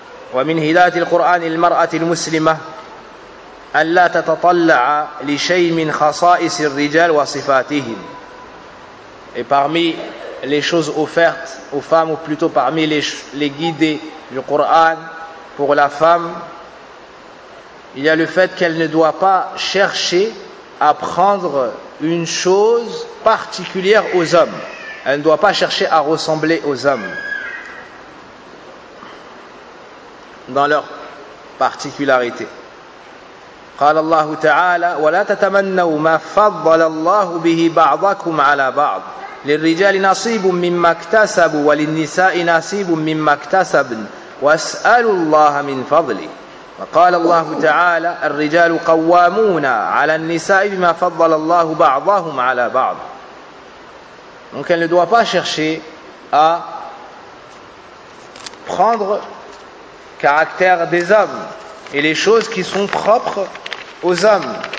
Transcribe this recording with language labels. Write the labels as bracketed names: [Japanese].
[Arabic] ومن هدايات القرآن للمرأة المسلمة ألا تتطلع لشيء من خصائص الرجال وصفاتهم. [French] Et parmi les choses offertes aux femmes, ou plutôt parmi les guidées du Coran pour la femme, il y a le fait qu'elle ne doit pas chercher à prendre une chose particulière aux hommes. Elle ne doit pas chercher à ressembler aux hommes dans leur particularité. [Arabic] قال الله تعالى ولا تتمنوا ما فضل الله به بعضكم على بعض للرجال نصيب مما اكتسبوا وللنساء نصيب مما اكتسبن واسألوا الله من فضله. وقال الله تعالى الرجال قوامون على النساء بما فضل الله بعضهم على بعض. [French] Donc elle ne doit pas chercher à prendre caractère des hommes et les choses qui sont propres aux hommes.